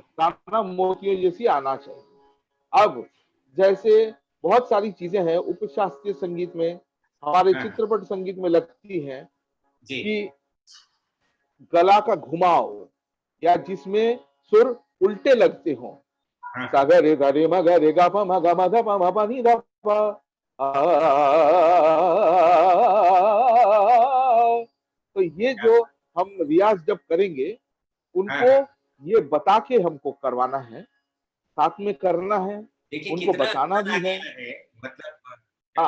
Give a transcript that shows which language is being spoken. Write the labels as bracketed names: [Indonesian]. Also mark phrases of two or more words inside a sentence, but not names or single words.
[Hindi] दाना मोतियों जैसी आना चाहिए। अब जैसे बहुत सारी चीजें हैं उपशास्त्रीय संगीत में, हमारे हाँ हाँ। चित्रपट संगीत में लगती हैं जी। कि गला का घुमाव, या जिसमें सुर उल्टे लगते हों, हाँ हाँ। सागर रे गा रे म गा रे गा पा म गा म धा पा म पा नी धा पा आ, तो ये क्या जो बात। हम रियाज जब करेंगे, हाँ उनको हाँ। ये बता के हमको करवाना है, साथ में करना है, देखिए उनको कितना बताना अंतर भी आ है। गया है। मतलब जब